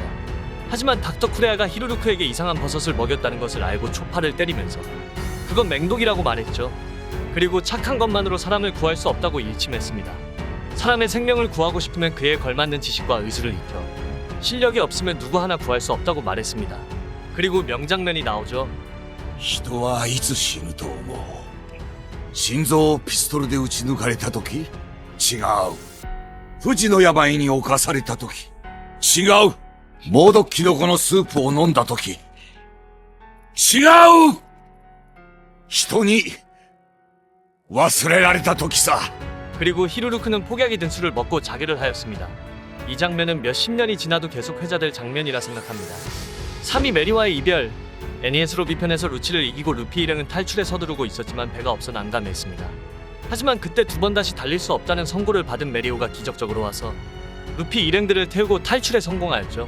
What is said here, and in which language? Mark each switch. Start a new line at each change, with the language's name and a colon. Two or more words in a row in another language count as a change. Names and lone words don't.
Korean: 하지만 닥터 쿠레아가 히루루크에게 이상한 버섯을 먹였다는 것을 알고 초파를 때리면서 그건 맹독이라고 말했죠. 그리고 착한 것만으로 사람을 구할 수 없다고 일침했습니다. 사람의 생명을 구하고 싶으면 그에 걸맞는 지식과 의술을 익혀 실력이 없으면 누구 하나 구할 수 없다고 말했습니다. 그리고 명장면이 나오죠.
Japanese: 人はいつ死ぬと思う心臓をピストルで撃ち抜かれた時違う不治の病に侵された時違う猛毒キノコのスープを飲んだ時違う人に忘れられた時さ
Korean: 그리고 히루루크는 폭약이 든 술을 먹고 자결을 하였습니다. 이 장면은 몇십 년이 지나도 계속 회자될 장면이라 생각합니다. 3위 메리와의 이별. 애니에스 로비 편에서 루치를 이기고 루피 일행은 탈출에 서두르고 있었지만 배가 없어 난감했습니다. 하지만 그때 두 번 다시 달릴 수 없다는 선고를 받은 메리오가 기적적으로 와서 루피 일행들을 태우고 탈출에 성공하였죠.